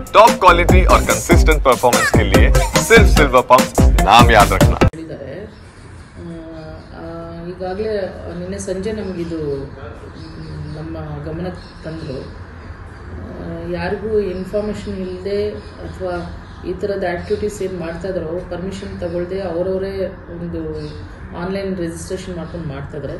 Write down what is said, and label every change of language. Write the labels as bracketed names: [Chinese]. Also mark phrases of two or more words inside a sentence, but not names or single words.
[English] top quality [Hindi] और [English] consistent performance [Hindi] के लिए सिर्फ सिल्वर पंप नाम याद रखना। [Kannada] ಈಗಾಗಲೇ ನಿನ್ನೆ ಸಂಜೆ ನಮಗಿದು ನಮ್ಮ ಗಮನಕ್ಕೆ ತಂದರು. ಯಾರಿಗೂ ಇನ್ಫಾರ್ಮೇಷನ್ ಇಲ್ಲದೆ ಅಥವಾ ಈ ಥರದ ಆ್ಯಕ್ಟಿವಿಟೀಸ್ ಏನು ಮಾಡ್ತಾಯಿದ್ದಾರೋ ಪರ್ಮಿಷನ್ ತಗೊಳ್ಳದೆ ಅವರವರೇ ಒಂದು [English] online registration [Kannada] ಮಾಡ್ಕೊಂಡು ಮಾಡ್ತಾಯಿದ್ದಾರೆ.